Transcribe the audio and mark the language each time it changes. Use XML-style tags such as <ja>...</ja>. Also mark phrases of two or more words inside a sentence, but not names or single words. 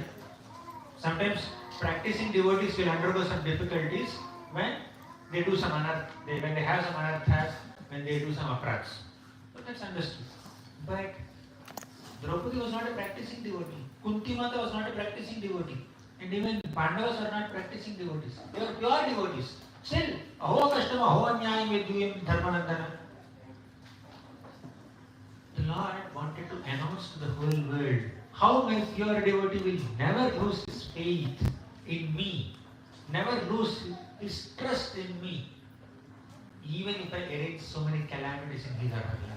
<en>Sometimes practicing devotees will undergo some difficulties when they do some when they have some anarthas, when they do some aparats. So that's understood. But Draupadi was not a practicing devotee. Kunti Mata was not a practicing devotee. And even Pandavas are not practicing devotees. They were pure devotees. Still,</en> <sa>aho kashtama, aho anyayam vidyuyam dharmanandana.</sa> <en>The Lord wanted to announce to the whole world how my pure devotee will never lose his faith in me, never lose his trust in me, even if I arrange so many calamities in his or her life.</en>